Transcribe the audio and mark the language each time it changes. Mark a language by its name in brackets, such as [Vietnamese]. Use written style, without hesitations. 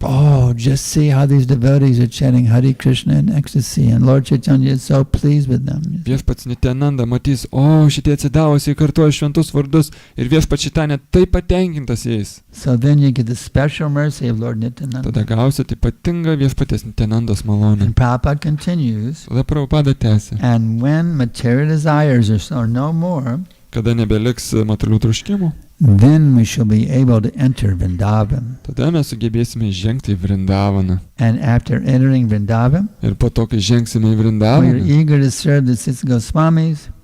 [English] oh, just see how these devotees are chanting Hare Krishna in ecstasy. And Lord Chaitanya is so pleased with them. [Lithuanian] Viešpats Nityananda matys, o šitie atsidavusiai kartuoja šventus vardus ir viešpats Čaitanė taip patenkintas jais. [English] So then you get the special mercy of Lord Nityananda. [Lithuanian] Tada gausite ypatingą viešpatės Nityanandos malonę. [English] And Prabhupada continues, [Lithuanian] Tada Prabhupada tęsė. [English] and when material desires are no more, [Lithuanian] Kada nebeliks materialių troškimų, [English] then we shall be able to enter Vrindavan. [Lithuanian] tada mes sugebėsime žengti į Vrindavaną. [English] And after entering Vrindavan, [Lithuanian] Ir po to, kai žengsime į [English] we are [Lithuanian] Vrindavaną, [English] eager to serve the six Goswamis.